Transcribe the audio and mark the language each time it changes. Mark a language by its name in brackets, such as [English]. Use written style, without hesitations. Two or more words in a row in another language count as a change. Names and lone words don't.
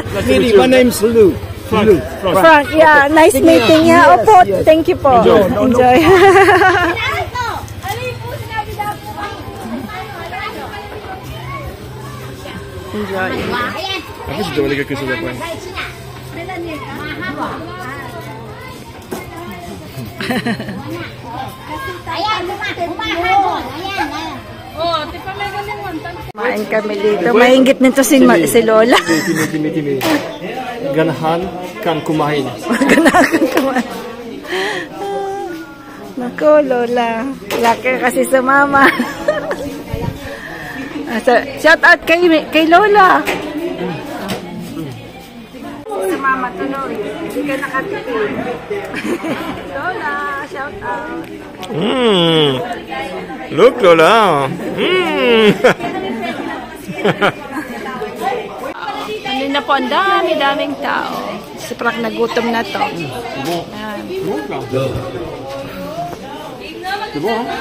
[English] Sweetie, my name's Lou. Lou. Frank, yeah, nice meeting. Yeah, Yes, [Filipino] opo, [English] yes. thank you po. Enjoy. Enjoy. Enjoy. [French] Après, je devrais quelque chose après. [Filipino] Kumain kami dito. Mahingit nito si Lola. [Cebuano] Timi. Ganahan kan kumain. [Filipino] Ganakan kumain. Naku, Lola. Laki kasi sa mama. [English] Shout out [Filipino] kay Lola. Sa mama tuloy. Hindi ka nakatipid. Lola, [English] shout out. Look, Lola. [Filipino] Ano na po, ang daming tao. Si Frank nagutom na to. Ayan. [French] C'est bon, hein?